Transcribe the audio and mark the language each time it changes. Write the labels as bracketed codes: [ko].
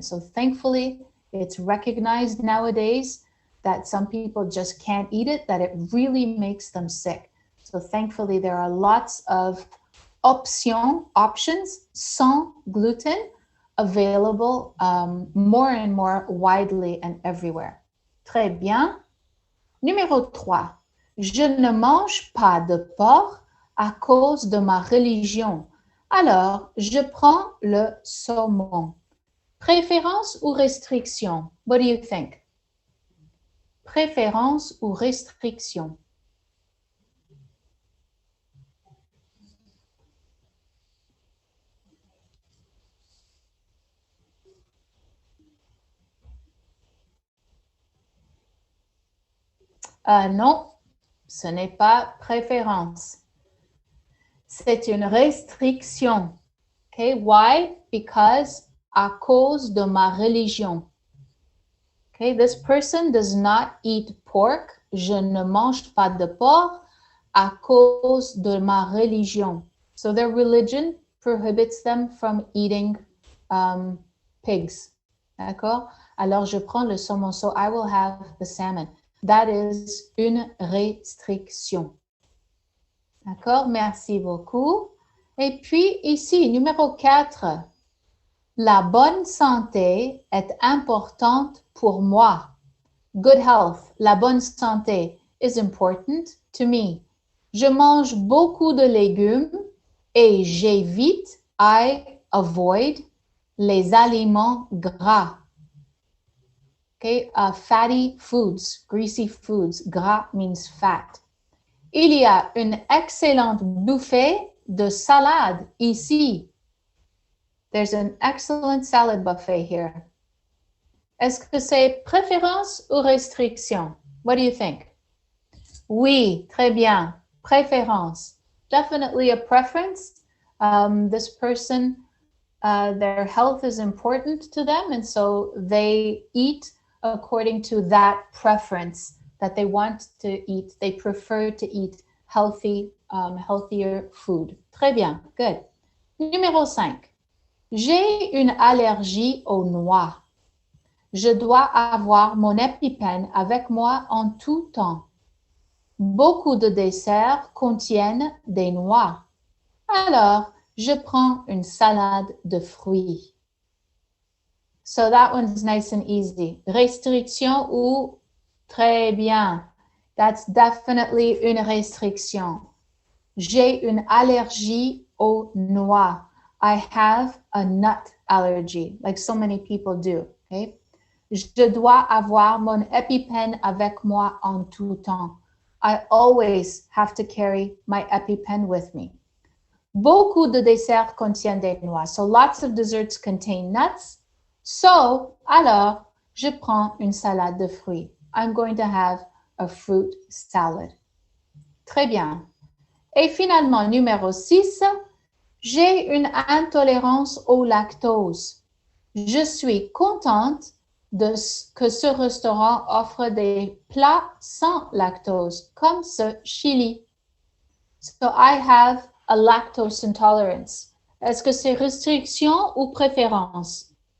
[en] So thankfully it's recognized nowadays that some people just can't eat it, that it really makes them sick. So thankfully there are lots of options [fr] sans gluten [en] available more and more widely and everywhere. [fr] Très bien. Numéro 3. Je ne mange pas de porc à cause de ma religion. Alors, je prends le saumon. Préférence ou restriction? [en] What do you think? [fr] Préférence ou restriction? Non, ce n'est pas préférence. C'est une restriction. [en] Okay, why? Because [fr] à cause de ma religion. [en] Okay, this person does not eat pork. [fr] Je ne mange pas de porc à cause de ma religion. [en] So their religion prohibits them from eating pigs. [fr] D'accord? Alors je prends le saumon. [en] So I will have the salmon. That is [fr] une restriction. D'accord? Merci beaucoup. Et puis ici, numéro 4. La bonne santé est importante pour moi. [en] Good health, [fr] la bonne santé [en] is important to me. [fr] Je mange beaucoup de légumes et j'évite, [en] I avoid, [fr] les aliments gras. [en] Okay, fatty foods, greasy foods. Gras means fat. [fr] Il y a une excellente buffet de salade ici. [en] There's an excellent salad buffet here. [fr] Est-ce que c'est préférence ou restriction? [en] What do you think? [fr] Oui, très bien. Préférence. [en] Definitely a preference. This person, their health is important to them, and so they eat according to that preference that they want to eat. They prefer to eat healthy, healthier food. [fr] Très bien. [en] Good. [fr] Numéro 5. J'ai une allergie aux noix. Je dois avoir mon EpiPen avec moi en tout temps. Beaucoup de desserts contiennent des noix. Alors, je prends une salade de fruits. [en] So that one's nice and easy. [fr] Restriction ou très bien. [en] That's definitely [fr] une restriction. J'ai une allergie aux noix. [en] I have a nut allergy, like so many people do, okay? [fr] Je dois avoir mon EpiPen avec moi en tout temps. [en] I always have to carry my EpiPen with me. [fr] Beaucoup de desserts contiennent des noix. [en] So lots of desserts contain nuts. So, [fr] alors, je prends une salade de fruits. [en] I'm going to have a fruit salad. [fr] Très bien. Et finalement, numéro 6, j'ai une intolérance au lactose. Je suis contente que ce restaurant offre des plats sans lactose, comme ce chili. [en] So I have a lactose intolerance. [fr] Est-ce que c'est restriction ou préférence?